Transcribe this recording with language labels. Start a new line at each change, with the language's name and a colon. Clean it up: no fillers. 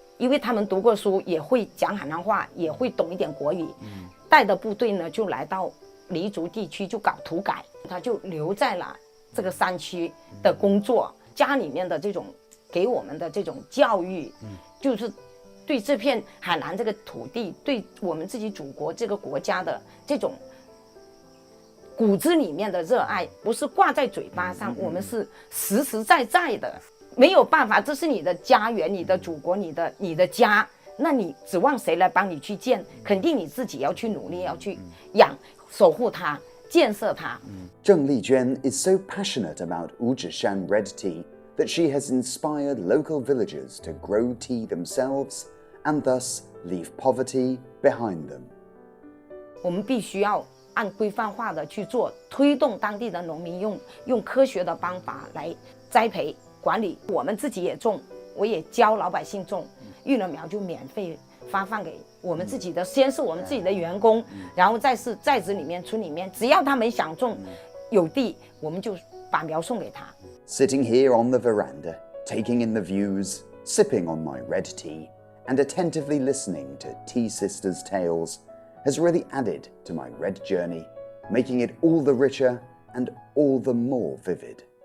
Chinese: 因为他们读过书，也会讲海南话，也会懂一点国语，带的部队呢就来到黎族地区就搞土改，他就留在了这个山区的工作，家里面的这种给我们的这种教育，就是对这片海南这个土地，对我们自己祖国这个国家的这种骨子里面的热爱，不是挂在嘴巴上，我们是实实在在的。没有办法，这是你的家园，你的祖国，你的家，那你指望谁来帮你去建？肯定你自己要去努力，要去养、守护它、建设它。
English: Zheng Lijuan is so passionate about Wuzhishan red tea that she has inspired local villagers to grow tea themselves and thus leave poverty behind them.
Chinese: 我们必须要按规范化的去做，推动当地的农民用科学的方法来栽培。管理，我们自己也种，我也教老百姓种，育了苗就免费发放给我们自己的，先是我们自己的员工，然后再是在职里面、村里面，只要他们想种，有地，我们就把苗送给他。
English: Sitting here on the veranda, taking in the views, sipping on my red tea, and attentively listening to Tea Sisters' tales has really added to my red journey, making it all the richer and all the more vivid.